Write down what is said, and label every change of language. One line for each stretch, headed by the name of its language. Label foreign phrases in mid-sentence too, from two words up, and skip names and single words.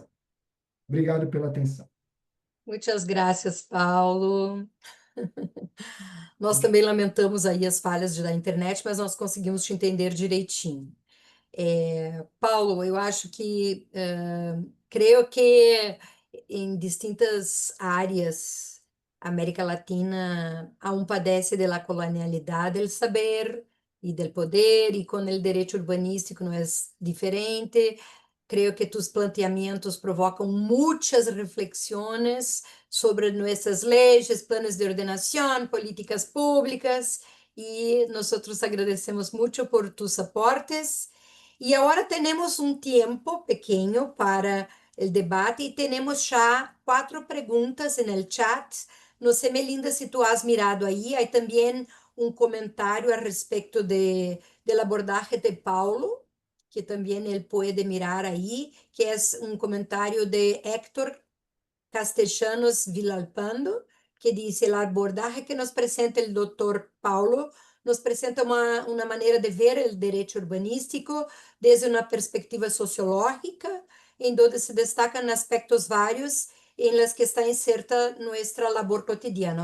Portuguese: Obrigado pela atenção. Muitas graças, Paulo. Nós também lamentamos aí as falhas da internet, mas nós conseguimos te entender direitinho.
Spanish: Paulo,
Portuguese: eu acho que, creio que em distintas áreas,
Spanish: América Latina aún padece de la colonialidad del saber y del poder, y con el derecho urbanístico no es diferente. Creo que tus planteamientos
Portuguese: provocam muitas
Spanish: reflexiones sobre nuestras leyes, planos de ordenación, políticas públicas, y nosotros agradecemos mucho por tus aportes.
Portuguese: E agora temos um tempo pequeno para o debate e temos já 4 perguntas no chat. Não sei, Melinda, se
Spanish: tu has mirado
Portuguese: aí. Há também um comentário a respeito da abordagem de Paulo, que também ele pode mirar aí, que é um comentário de Héctor Castellanos Villalpando, que diz: a abordagem que nos apresenta o doutor Paulo nos apresenta uma maneira de ver o direito urbanístico desde uma perspectiva sociológica, em onde se destacam aspectos vários em
Spanish: las que está inserta
Portuguese: nossa labor cotidiana.